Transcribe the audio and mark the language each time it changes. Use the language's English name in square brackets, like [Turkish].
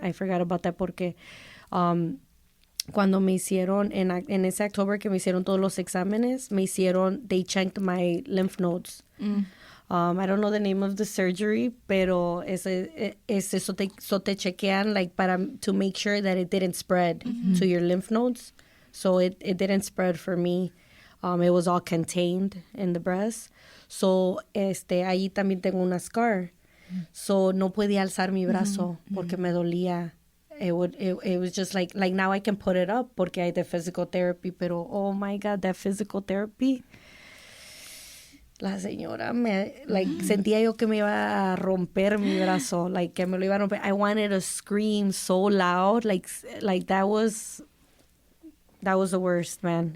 [English] I forgot about that [Spanish] porque cuando me hicieron, en ese October que me hicieron todos los exámenes, [English] they checked my lymph nodes. I don't know the name of the surgery, [Spanish] pero eso te chequean [English] like to make sure that it didn't spread to your lymph nodes. So it didn't spread for me. It was all contained in the breast. [Spanish] So ahí también tengo una scar. So no podía alzar mi brazo porque me dolía. [English] It was just like now I can put it up porque I did physical therapy, pero oh my God, that physical therapy. [Spanish] La señora sentía yo que me iba a romper mi brazo, like que me lo iba a romper. [English] I wanted to scream so loud, like that was the worst, man.